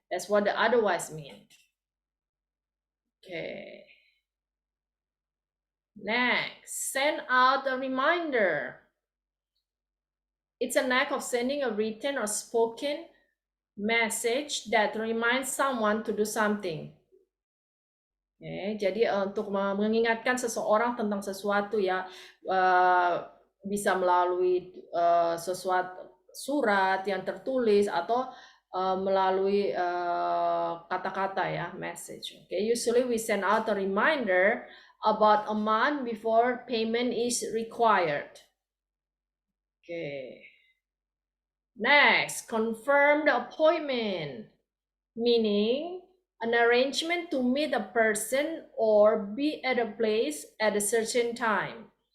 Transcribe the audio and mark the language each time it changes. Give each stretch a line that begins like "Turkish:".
English: That's what the otherwise means. Okay. Next, send out a reminder. It's an act of sending a written or spoken message that reminds someone to do something.
Indonesian: Okay, jadi untuk mengingatkan seseorang tentang sesuatu ya, bisa melalui sesuatu surat yang tertulis atau melalui kata-kata ya, message.
English: Okay, usually we send out a reminder about a month before payment is required. Okay. Next, confirm the appointment, meaning an arrangement to meet a person or be at a place at a certain time.